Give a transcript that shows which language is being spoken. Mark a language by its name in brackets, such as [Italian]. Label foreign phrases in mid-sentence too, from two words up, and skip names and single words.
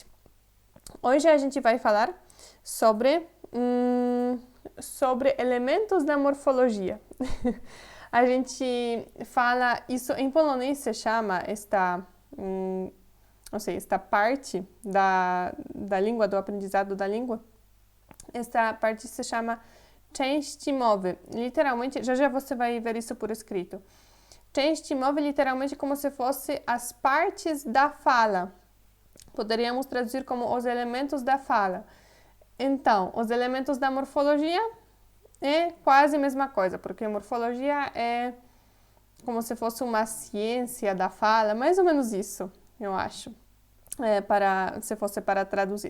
[Portuguese] Hoje a gente vai falar sobre elementos da morfologia. A gente fala isso em polonês, se chama esta parte da língua, do aprendizado da língua. Esta parte se chama [Polish] części mowy. [Portuguese] Literalmente, já você vai ver isso por escrito. [Polish] Części mowy [Portuguese] literalmente como se fosse as partes da fala. Poderíamos traduzir como os elementos da fala. Então, os elementos da morfologia é quase a mesma coisa, porque morfologia é como se fosse uma ciência da fala, mais ou menos isso, eu acho, se fosse para traduzir.